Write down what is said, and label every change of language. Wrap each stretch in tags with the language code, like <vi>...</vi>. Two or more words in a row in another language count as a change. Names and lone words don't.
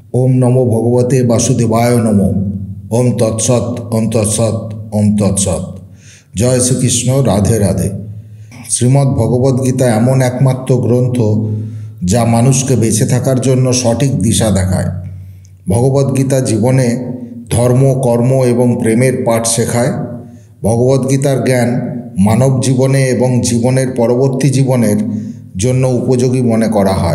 <sa>ওম নমো ভগবতে বাসুদেবায় নমো। ওম তৎসৎ ওম তৎসৎ ওম তৎসৎ।</sa> <bn>জয় শ্রীকৃষ্ণ, রাধে রাধে। শ্রীমদ্ ভগবদ্গীতা এমন একমাত্র গ্রন্থ যা মানুষকে বেঁচে থাকার জন্য সঠিক দিশা দেখায়। ভগবদ্গীতা জীবনে ধর্ম, কর্ম এবং প্রেমের পাঠ শেখায়। ভগবদ্গীতার জ্ঞান মানব জীবনে এবং জীবনের পরবর্তী জীবনের জন্য উপযোগী মনে করা হয়।</bn>